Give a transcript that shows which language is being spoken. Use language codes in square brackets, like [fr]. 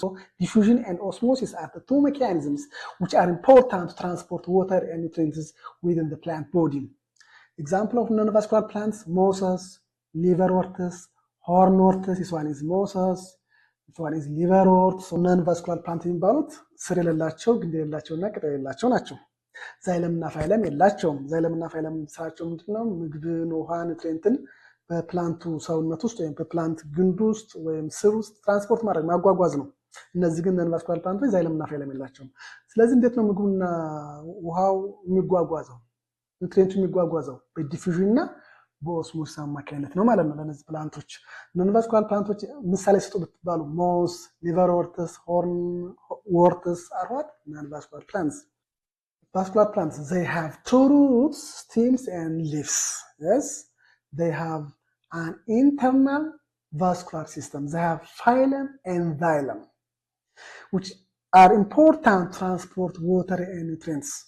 [en] So diffusion and osmosis are the two mechanisms which are important to transport water and nutrients within the plant body. Example of non-vascular plants: mosses, liverworts, hornworts. This one is mosses, this one is liverwort. [am] So non-vascular plant የሚባሉት ስር የሌላቸው ግንድ የሌላቸውና ቅጠል የሌላቸው ናቸው። ዛይለምና ፋይለም የላቸውም። ዛይለምና ፋይለም ስራቸው ምንድነው? ምግብን፣ ውሃ፣ ኒውትሪየንትን በፕላንቱ ሰውነት ውስጥ ወይም በፕላንት ግንድ ውስጥ ወይም ስር ውስጥ ትራንስፖርት ማድረግ ማጓጓዝ ነው። እነዚህ ግን ነን-ቫስኩላር ፕላንቶች ዛይለምና ፋይለም የላቸውም። ስለዚህ እንዴት ነው ምግቡና ውሃው የሚጓጓዘው? ኒውትሪየንቱ የሚጓጓዘው በዲፊዥን እና በኦስሞሲስ አማካኝነት ነው ማለት ነው። ለነዚህ ፕላንቶች ነን-ቫስኩላር ፕላንቶች ምሳሌ ስጡ ብትባሉ ሞስ፣ ሊቨርወርትስ፣ ሆርንወርትስ [en] are what? Non-vascular plants. Vascular plants, they have two roots, stems, and leaves. Yes, they have an internal vascular system. They have phylum and xylem, which are important to transport water and nutrients.